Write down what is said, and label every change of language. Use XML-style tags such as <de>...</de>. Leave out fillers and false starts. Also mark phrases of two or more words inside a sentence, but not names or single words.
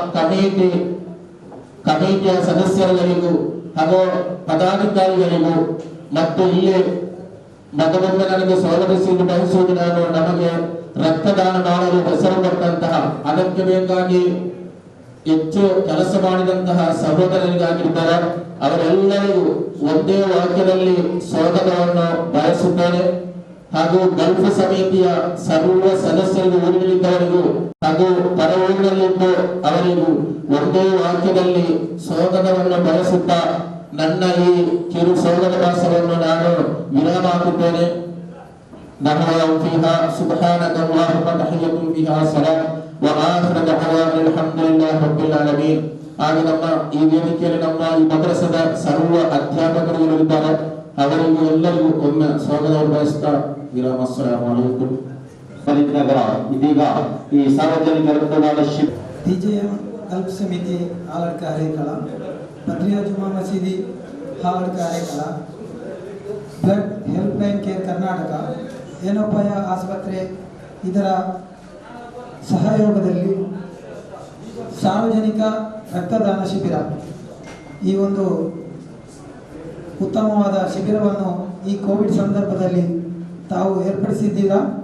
<kn>ಕಮಿಟಿಯ ಸದಸ್ಯರುಗಳಿಗೂ ಹಾಗೂ ಪದಾಧಿಕಾರಿಗಳಿಗೂ ಮತ್ತು ಇಲ್ಲಿ ಮಗನೊಮ್ಮೆ ನನಗೆ ಸ್ವಾಗತಿಸಿ ಬಯಸುವುದು ನಾನು ನಮಗೆ ರಕ್ತದಾನ ಮಾಡಲು ಹೆಸರು ಕೊಟ್ಟಂತಹ ಅದಕ್ಕೆ ಬೇಕಾಗಿ ಹೆಚ್ಚು ಕೆಲಸ ಮಾಡಿದಂತಹ ಸಹೋದರರಿಗಾಗಿರ್ತಾರೆ ಅವರೆಲ್ಲರಿಗೂ ಒಂದೇ ವಾಕ್ಯದಲ್ಲಿ ಸ್ವಾಗತವನ್ನು ಬಯಸುತ್ತೇನೆ. ಹಾಗೂ ಗಲ್ಫ್ ಸಮಿತಿಯ ಸರ್ವ ಸದಸ್ಯರಿಗೂ ಊರಿನಲ್ಲಿದ್ದವರಿಗೂ ಹಾಗೂ ಪರ ಊರಿನಲ್ಲಿದ್ದು ಅವರಿಗೂ ಒಂದೇ ವಾಕ್ಯದಲ್ಲಿ ಸ್ವಾಗತವನ್ನು ಬಯಸುತ್ತಾ ನನ್ನ ಈ ಕಿರು ಸ್ವಾಗತ ಭಾಷಣವನ್ನು ನಾನು ವಿರಾಮ ಹಾಕುತ್ತೇನೆ.</kn> <ar>دعواهم فيها سبحانك اللهم تحيتهم فيها سلام وآخر دعواهم الحمد لله رب العالمين.</ar> <kn>ಹಾಗೆ ನಮ್ಮ ಈ ವೇದಿಕೆಯಲ್ಲಿ ನಮ್ಮ ಈ ಮದ್ರಸದ ಸರ್ವ ಅಧ್ಯಾಪಕರು ಇದ್ದಾರೆ, ಅವರಿಗೂ ಎಲ್ಲರಿಗೂ ಒಮ್ಮೆ ಸ್ವಾಗತವನ್ನು ಬಯಸ್ತಾ ವಿರಾಮ.</kn> <ar>السلام عليكم.</ar> <kn>ನಗರ ಇದೀಗ ಈ ಸಾರ್ವಜನಿಕ ರಕ್ತದಾನ ಟಿಜೆಎಂ ಗಲ್ಫ್ ಸಮಿತಿ ಹಾಲಡ್ ಕಾರ್ಯಕಲ, ಬದ್ರಿಯಾ ಜುಮಾ ಮಸೀದಿ ಹಾಲಡ್ ಕಾರ್ಯಕಲ, ಬ್ಲಡ್ ಹೆಲ್ಪ್ ಲೈನ್ ಕೇರ್ ಕರ್ನಾಟಕ, ಏನೋಪಾಯ ಆಸ್ಪತ್ರೆ ಇದರ ಸಹಯೋಗದಲ್ಲಿ ಸಾರ್ವಜನಿಕ ರಕ್ತದಾನ ಶಿಬಿರ, ಈ ಒಂದು ಉತ್ತಮವಾದ ಶಿಬಿರವನ್ನು ಈ ಕೋವಿಡ್ ಸಂದರ್ಭದಲ್ಲಿ ತಾವು ಏರ್ಪಡಿಸಿದ್ದೀರಾ.</kn>